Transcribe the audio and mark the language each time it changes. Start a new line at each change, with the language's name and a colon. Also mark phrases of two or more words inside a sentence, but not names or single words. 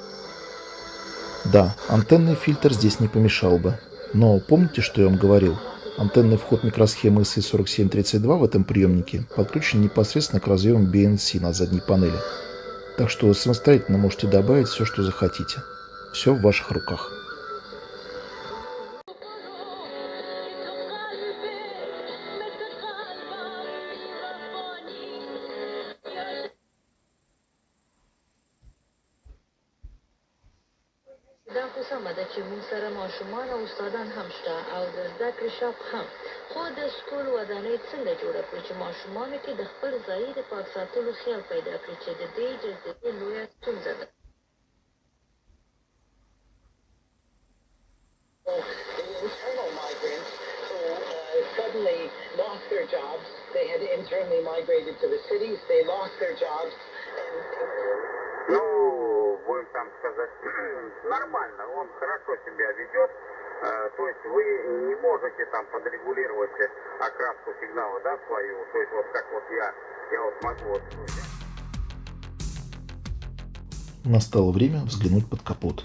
Russian: Да, антенный фильтр здесь не помешал бы. Но помните, что я вам говорил? Антенный вход микросхемы SI4732 в этом приемнике подключен непосредственно к разъемам BNC на задней панели. Так что самостоятельно можете добавить все, что захотите. Все в ваших руках.
Pashto: دا خو سمه ده چې موږ سره ماشومان او استادان هم شته او د زده کړې شاپ هم. خو د سکول ودانۍ څنګه جوړه کړو چې ماشومانو کې د خپل ځای د پاک ساتلو خیال پیدا کړي چې د دې جذبې لویه ستونزه ده.
English: Internal migrants who suddenly lost their jobs. They had internally migrated to the cities. They lost their jobs.
Russian: Ну, будем там сказать, нормально, он хорошо себя ведет. То есть вы не можете там подрегулировать окраску сигнала, да, свою. То есть вот как вот я вот могу вот. Настало время взглянуть под капот.